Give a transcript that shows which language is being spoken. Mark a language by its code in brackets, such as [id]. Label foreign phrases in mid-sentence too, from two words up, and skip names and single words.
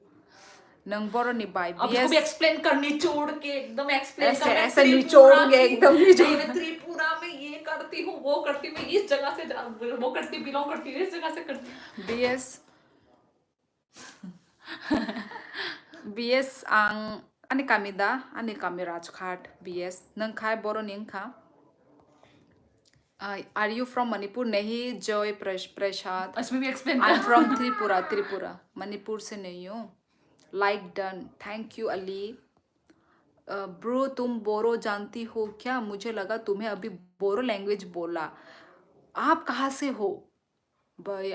[hi] नंबर निभाई अब इसको भी एक्सप्लेन कर निचोड़ के एकदम एक्सप्लेन ऐसे कर. मैं ऐसे त्रिपुरा निचोड़ोगे की- एकदम निचोड़. मैं त्रिपुरा में ये करती हूँ वो करती हूँ इस जगह से वो करती बिलोंग करती हूँ इस जगह से करती. [brx] BS ang ani kamida ani kami Rajghat BS nang khai boro ning kha. [en] Are you from Manipur? [hi] नहीं जय प्रसाद. इसमें भी एक्सप्लेन [en] I am from Tripura. [hi] मणिपुर से नहीं हूँ. [en] like done. Thank you Ali. [hi] ब्रो तुम बोरो जानती हो क्या? मुझे लगा तुम्हें अभी बोरो लैंग्वेज बोला. आप कहाँ से हो भाई?